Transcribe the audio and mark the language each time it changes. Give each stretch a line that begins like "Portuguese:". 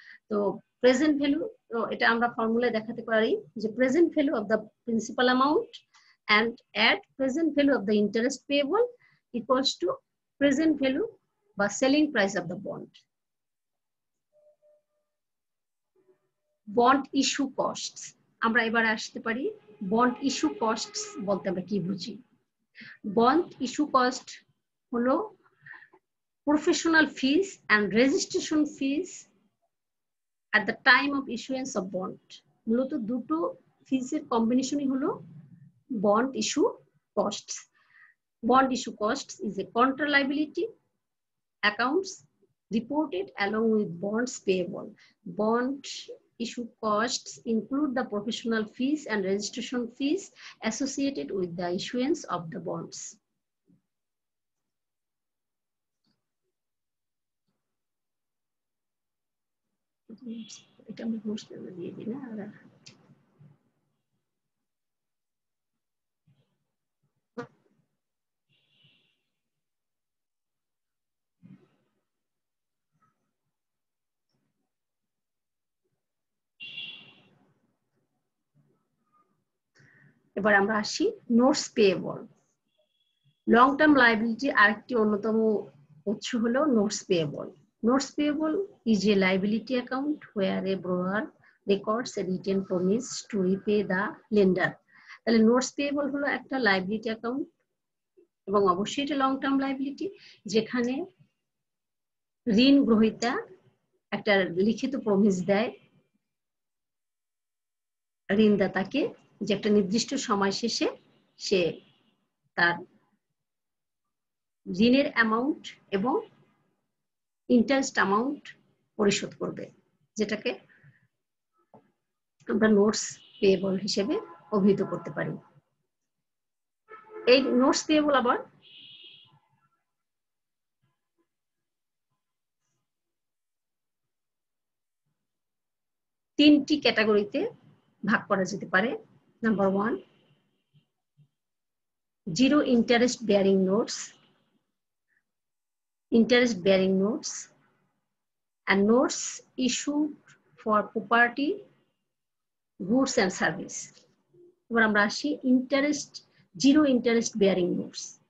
English: তো present value,
Bangla: তো এটা আমরা ফর্মুলায় দেখাতে পারি যে
English: present value of the principal amount and add present value of the interest payable equals to present value
Bangla: বা
English: selling price of the bond. Bond issue costs,
Bangla: আমরা এবার আসতে পারি
English: bond issue costs
Bangla: বলতে আমরা কি বুঝি।
English: Bond issue cost
Bangla: হলো
English: professional fees and registration fees at the time of issuance of bond।
Bangla: মূলত দুটো ফিস এর কম্বিনেশনই হলো
English: bond issue costs. Bond issue costs is a contra liability accounts reported along with bonds payable. Bond issue costs include the professional fees and registration fees associated with the issuance of the bonds.
Bangla: এটা আমি host দিয়ে দিই না। এবার আমরা আসি notes payable. Long term liability আরেকটি অন্যতম উৎস হলো notes payable.
English: Notes payable is a liability account where a borrower records a written promise to repay the lender.
Bangla: তাহলে নোটস পেয়েবল হলো একটা লাইবিলিটি অ্যাকাউন্ট এবং অবশ্যই এটা লং টার্ম লাইবিলিটি, যেখানে ঋণ গ্রহীতা একটা লিখিত প্রমিস দেয় ঋণদাতাকে যে একটা নির্দিষ্ট সময় শেষে সে তার ঋণের অ্যামাউন্ট এবং ইন্টারেস্ট অ্যামাউন্ট পরিশোধ করবে, যেটাকে আমরা নোটস পেয়েবল হিসেবে অভিহিত করতে পারি। এই নোটস পেয়েবল আবার তিনটি ক্যাটাগরিতে ভাগ করা যেতে পারে।
English: Number 1, zero interest bearing notes, interest bearing notes, and notes issued for property, goods and service.
Bangla: এবার আমরা আসি জিরো ইন্টারেস্ট বেয়ারিং নোটস।